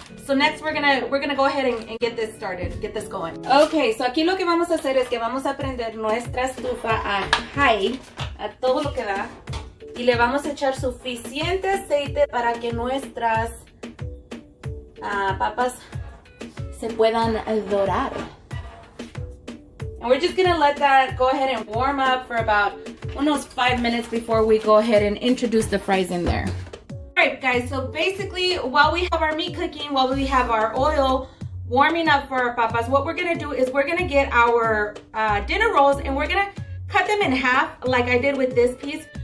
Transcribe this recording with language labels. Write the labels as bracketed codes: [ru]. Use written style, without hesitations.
[en] So next we're gonna go ahead and get this started, get this going. [es] Okay, so aquí lo que vamos a hacer es que vamos a prender nuestra estufa a high, a todo lo que da, y le vamos a echar suficiente aceite para que nuestras papas se puedan dorar. [en] And we're just gonna let that go ahead and warm up for about almost 5 minutes before we go ahead and introduce the fries in there. Alright guys, so basically while we have our meat cooking, while we have our oil warming up for our papas, what we're gonna do is we're gonna get our dinner rolls and we're gonna cut them in half like I did with this piece.